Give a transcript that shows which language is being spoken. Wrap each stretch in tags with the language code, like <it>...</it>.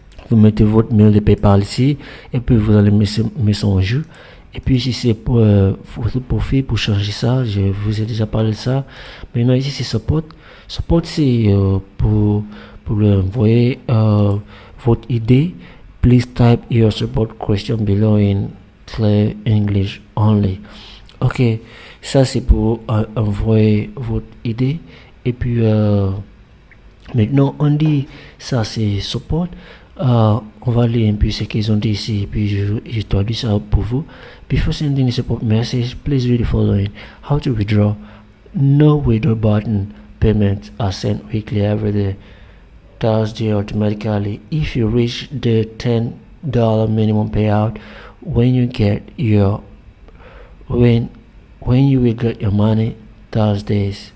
<fr>Vous mettez votre mail de PayPal ici et puis vous allez mettre ça en jeu. Et puis ici c'est pour votre profil, pour changer ça, je vous ai déjà parlé de ça. Maintenant ici c'est support. Support c'est pour envoyer votre idée.</fr> <en>Please type your support question below in clear English only.</en> <fr>Ok, ça c'est pour envoyer votre idée. Et puis maintenant on dit ça c'est support. On va lire un peu ce qu'ils ont dit ici, et puis je traduis ça pour vous.</fr> <en>Before sending a support message, please read the following. How to withdraw. No withdraw button. Payments are sent weekly every day, Thursday automatically. If you reach the $10 minimum payout, when you will get your money Thursday.</en>